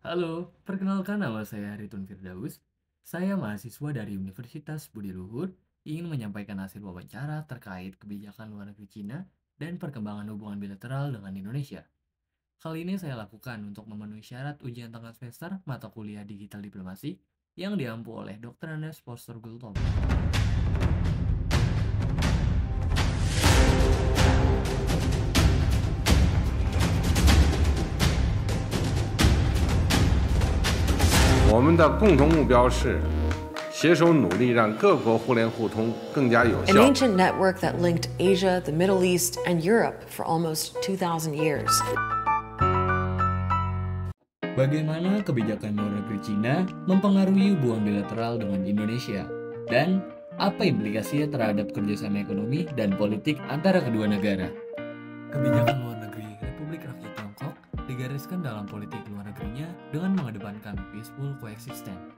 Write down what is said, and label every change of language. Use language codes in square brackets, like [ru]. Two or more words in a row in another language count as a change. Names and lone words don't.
[id] Halo, perkenalkan nama saya Haritun Firdaus. Saya mahasiswa dari Universitas Budi Luhur, ingin menyampaikan hasil wawancara terkait kebijakan luar negeri Cina dan perkembangan hubungan bilateral dengan Indonesia. Hal ini saya lakukan untuk memenuhi syarat ujian tengah semester mata kuliah digital diplomasi yang diampu oleh Dr. Andes Poster Gultom. [zh] 我们的共同目标是携手努力，让各国互联互通更加有 [en] An [zh] 效。 [en] ancient network that linked Asia, the Middle East, and Europe for almost 2,000 years. [id] Bagaimana kebijakan luar negeri Cina mempengaruhi hubungan bilateral dengan Indonesia? Dan apa implikasinya terhadap kerjasama ekonomi dan politik antara kedua negara? Kebijakan luar negeri Republik Rakyat Tiongkok digariskan dalam politik luar negerinya dengan mengedepankan [en] peaceful coexistence.